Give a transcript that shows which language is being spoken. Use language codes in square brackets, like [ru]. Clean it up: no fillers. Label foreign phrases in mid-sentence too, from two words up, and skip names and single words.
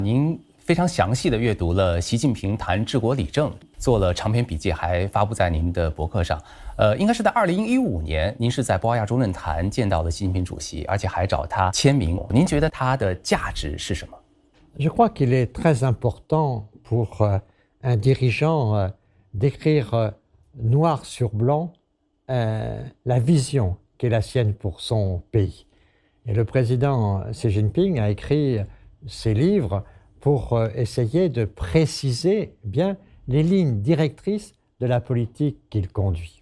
[zh] 您非常详细地阅读了习近平谈治国理政，做了长篇笔记，还发布在您的博客上。应该是在2015年，您是在博鳌亚洲论坛见到了习近平主席，而且还找他签名。您觉得他的价值是什么？ [fr] Je crois qu'il est très important pour un dirigeant d'écrire noir sur blanc la vision qui est la sienne pour son pays. Et le président Xi Jinping a écrit ces livres pour essayer de préciser bien les lignes directrices de la politique qu'il conduit.